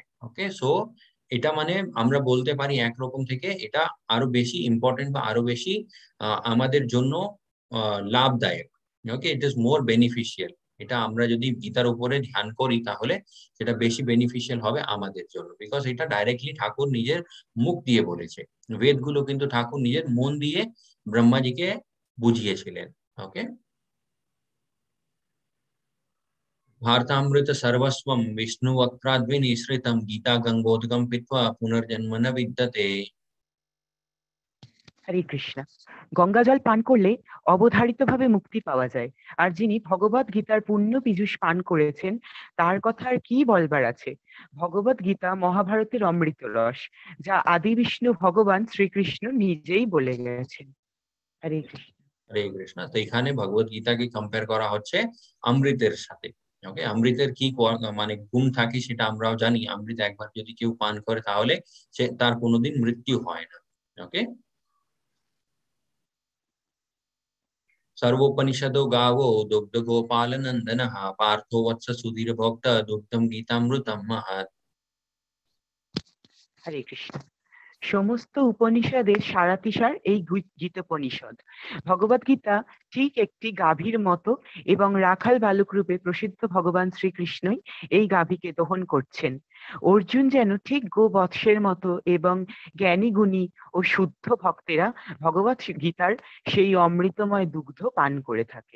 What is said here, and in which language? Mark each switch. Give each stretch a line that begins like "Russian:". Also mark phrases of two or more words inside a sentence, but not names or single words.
English: Okay, so
Bangla: এটা মানে আমরা বলতে পারি একরকম থেকে এটা আরো বেশি ইম্পর্টেন্ট বা আরো বেশি আমাদের জন্য লাভদায়ক।
English: Okay, it is more beneficial.
Bangla: এটা আমরা যদি গীতার উপরে ধ্যান করি তাহলে সেটা বেশি বেনিফিশিয়াল হবে আমাদের জন্য, বিকজ এটা ডাইরেক্টলি ঠাকুর নিজের মুখ দিয়ে বলেছে। বেদগুলো কিন্তু ঠাকুর নিজের মন দিয়ে ব্রহ্মাজিকে বুঝিয়েছিলেন। ওকে,
Sanskrit: भारतामृत सर्वस्वं विष्णु वक्त्राद्विनिश्रितं गीता गंगोदकं पीत्वा पुनर्जन्म न विद्यते।
Bangla: হরে কৃষ্ণ। গঙ্গা জল পান করলে অবধারিতভাবে মুক্তি পাওয়া যায়, আর যিনি ভগবত গীতার পূর্ণ পীযূষ পান করেছেন তার কথা আর কি বলবার আছে। ভগবত গীতা মহাভারতের অমৃত রস, যা আদি বিষ্ণু ভগবান শ্রীকৃষ্ণ নিজেই বলে গেছেন। হরে কৃষ্ণ। হরে কৃষ্ণ। তো এখানে ভগবত গীতাকে কম্পেয়ার করা হচ্ছে অমৃতের সাথে। ওকে, অমৃতের কি মানে গুণ থাকে সেটা আমরাও জানি। অমৃত একবার যদি কেউ পান করে তাহলে সে তার কোনোদিন মৃত্যু হয় না। ওকে,
Sanskrit: सर्वोपनिषदो गावो दुग्ध गोपाल नंदन पार्थो वत्स सुधीर भोक्त दुग्धम गीतामृतम महत्।
Bangla: হরে কৃষ্ণ। সমস্ত উপনিষদের সারাতিসার এই গীতোপনিষদ। ভগবত গীতা ঠিক একটি গাভীর মতো এবং রাখাল বালক রূপে প্রসিদ্ধ ভগবান শ্রীকৃষ্ণই এই গাভীকে দহন করছেন। অর্জুন যেন ঠিক গোবৎসের মতো এবং জ্ঞানী গুণী ও শুদ্ধ ভক্তেরা ভগবত গীতার সেই অমৃতময় দুগ্ধ পান করে থাকেন।